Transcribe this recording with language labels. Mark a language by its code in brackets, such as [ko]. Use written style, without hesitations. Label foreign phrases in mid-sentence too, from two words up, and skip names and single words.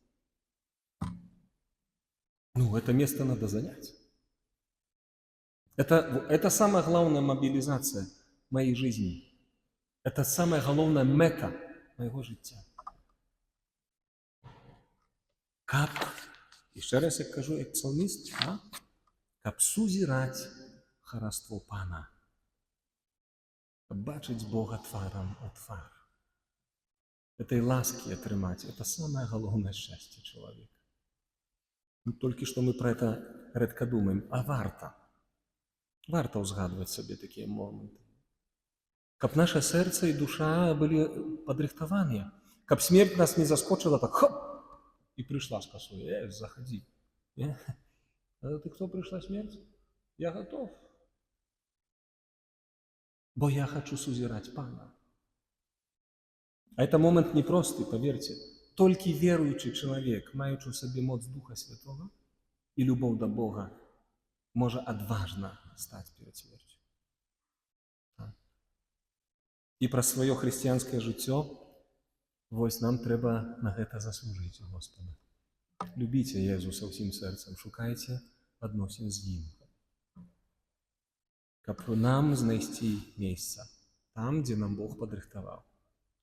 [ru] Это место надо занять. Это самая главная мобилизация моей жизни. Это самая главная мета моего життя. [be] Каб, [ru] еще раз [be] я кажу, як псалміст, каб сузіраць хараство Пана, каб бачыць Бога тварам у твар. [ru] Этой ласки атрымаць, это самое главное счастье человека. Только что мы про это редко думаем, а варта. Варта узгадывать себе такие моменты. Каб наше сердце и душа были подрихтованные, каб смерть нас не заскочила так, хоп, и пришла с косой, заходи. А ты кто пришла, смерть? Я готов. Бо я хочу сузирать Пана. А это момент непростый, поверьте. Только верующий человек, маючи в себе моц Духа Святого и любовь до Бога, может отважно стать перед смертью. [be] І пра сваё хрысціянскае жыццё, вось нам трэба на гэта заслужыць у Господа. Любіце Езуса ўсім сэрцам, шукайце адносін з Ім. Каб нам знайсці месца там, дзе нам Бог падрыхтаваў.